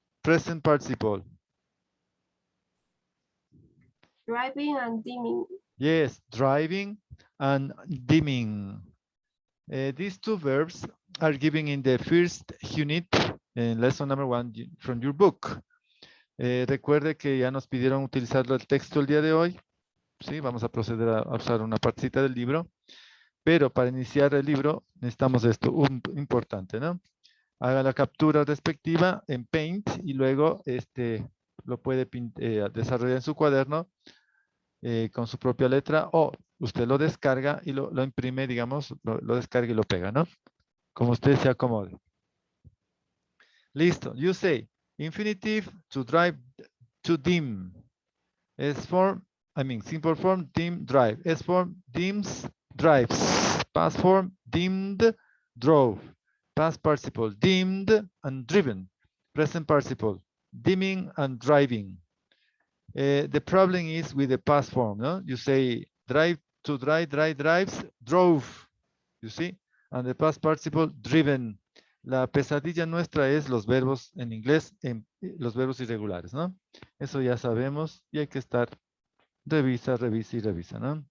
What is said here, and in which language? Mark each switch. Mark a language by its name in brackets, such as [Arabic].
[English] Present participle. Driving and dimming. Yes, driving and dimming. These two verbs are given in the first unit, in lesson number 1 from your book. [Spanish] Recuerde que ya nos pidieron utilizar el texto el día de hoy. Sí, vamos a proceder a usar una partecita del libro. Pero para iniciar el libro necesitamos esto, importante, ¿no? Haga la captura respectiva en Paint y luego lo puede desarrollar en su cuaderno con su propia letra o usted lo descarga y lo imprime, digamos, lo descarga y lo pega, ¿no? Como usted se acomode. Listo. [English] You say infinitive to drive, to dim. S form, simple form, dim, drive. S form, dims, drives. Past form, dimmed, drove. Past participle, dimmed and driven. Present participle, dimming and driving. The problem is with the past form, no? You say drive, to drive, drives, drove. You see? And the past participle, driven. [Spanish] La pesadilla nuestra es los verbos en inglés, los verbos irregulares, ¿no? Eso ya sabemos y hay que estar revisa, ¿no?